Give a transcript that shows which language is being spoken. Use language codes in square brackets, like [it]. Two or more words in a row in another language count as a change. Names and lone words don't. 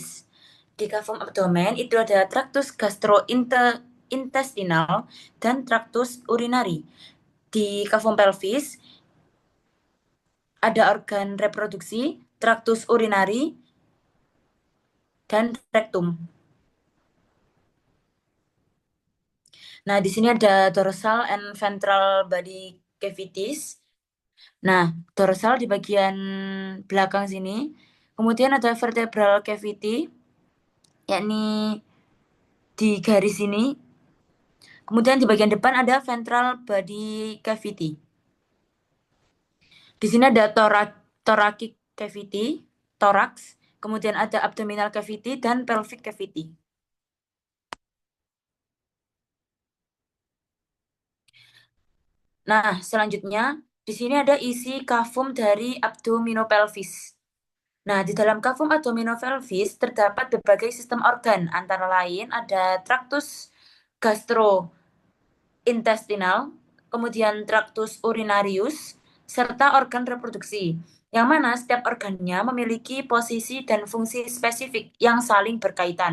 [id] Di kafum abdomen itu ada traktus gastrointestinal dan traktus urinari. Di kafum pelvis ada organ reproduksi, traktus urinari, dan rektum. Nah, di sini ada [en] dorsal and ventral body cavities. [id] Nah, dorsal di bagian belakang sini. Kemudian ada [en] vertebral cavity, [id] yakni di garis ini. Kemudian di bagian depan ada [en] ventral body cavity. [id] Di sini ada [en] thoracic cavity, [id] thorax. Kemudian ada [en] abdominal cavity [id] dan [en] pelvic cavity. [id] Nah, selanjutnya di sini ada isi kafum dari abdominopelvis. Nah, di dalam kafum abdominopelvis terdapat berbagai sistem organ, antara lain ada traktus gastrointestinal, kemudian traktus urinarius, serta organ reproduksi, yang mana setiap organnya memiliki posisi dan fungsi spesifik yang saling berkaitan.